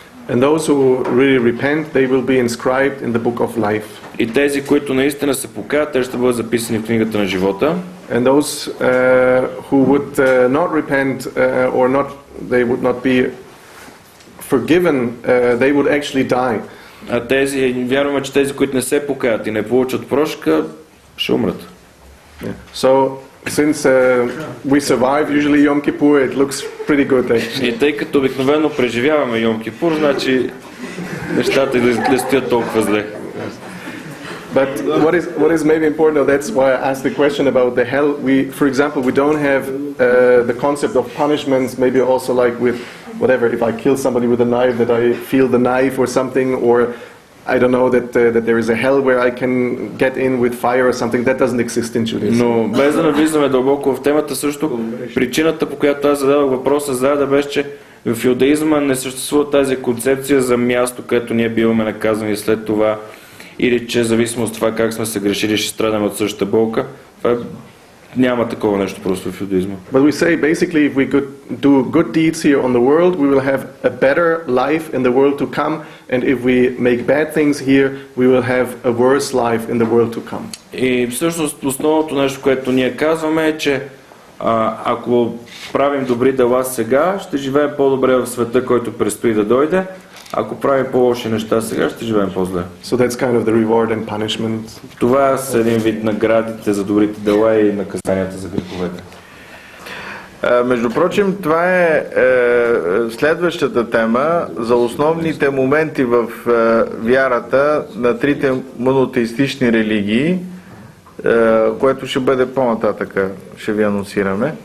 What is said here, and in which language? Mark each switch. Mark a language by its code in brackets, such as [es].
[en] And those who really repent, they will be inscribed in the book of life. [bg] И тези, които наистина се покаят, те ще бъдат записани в книгата на живота. [en] And those who would not repent or not, they would not be forgiven, they would actually die. [bg] А тези, вярваме, че тези, които не се покаят и не получат прошка, ще умрат. [en] Yeah. So since we survive usually Yom Kippur, it looks pretty good actually. [bg] И тъй като обикновено преживяваме Йом Кипур, значи нещата не стоят толкова зле. [en] But what is maybe important, that's why I asked the question about the hell. For example, we don't have the concept of punishments, maybe also like with whatever, if I kill somebody with a knife, that I feel the knife or something, or I don't know, that there is a hell where I can get in with fire or something. That doesn't exist in Judaism. [bg] Но без да навлизаме дълбоко в темата, също причината, по която аз зададох въпроса, да беше, че в иудаизма не съществува тази концепция за място, където ние биваме наказани след това, или че зависимо от това как сме се грешили, ще страдаме от същата болка. Това няма такова нещо просто в иудаизма. [en] But we say basically if we do good deeds here on the world, we will have a better life in the world to come, and if we make bad things here, we will have a worse life in the world to come. [bg] И всъщност основното нещо, което ние казваме е, че ако правим добри дела сега, ще живеем по-добре в света, който предстои да дойде. Ако правим по-лоши неща сега, ще живеем по-зле. [en] So that's kind of the reward and punishment. [bg] Това са един вид наградите за добрите дела и наказанията за греховете. Между прочим, това е следващата тема за основните моменти в вярата на трите монотеистични религии, което ще бъде по-нататъка, ще ви анонсираме.